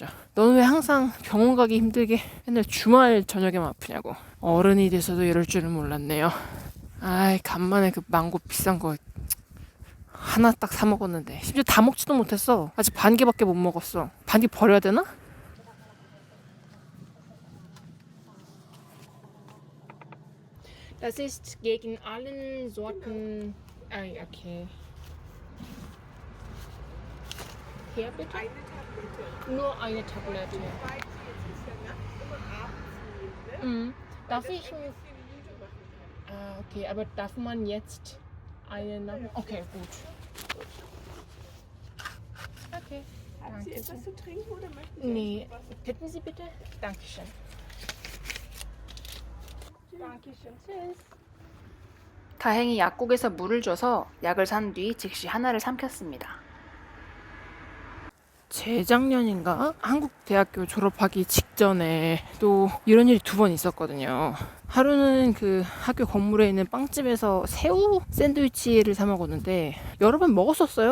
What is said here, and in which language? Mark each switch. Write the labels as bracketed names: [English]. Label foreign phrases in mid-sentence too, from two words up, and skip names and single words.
[Korean] 너는 왜 항상 병원 가기 힘들게 맨날 주말 저녁에만 아프냐고. 어른이 돼서도 이럴 줄은 몰랐네요. 간만에 그 망고 비싼 거 하나 딱 사 먹었는데 심지어 다 먹지도 못했어. 아직 반 개밖에 못 먹었어. 반 개 버려야 되나? [German] Das ist gegen allen Sorten. Okay. Hier bitte? Eine Tablette. Nur eine Tablette. Darf ich? Okay, aber darf man jetzt eine Nacht? Okay, gut. Okay. Haben Sie etwas zu trinken oder möchten Sie Nee, hätten Sie bitte? Dankeschön. Dankeschön. Tschüss. [Korean] 다행히 약국에서 물을 줘서 약을 산 뒤 즉시 하나를 삼켰습니다. 재작년인가 한국 대학교 졸업하기 직전에 또 이런 일이 2번 있었거든요. 하루는 그 학교 건물에 있는 빵집에서 새우 샌드위치를 사 먹었는데 여러 번 먹었었어요.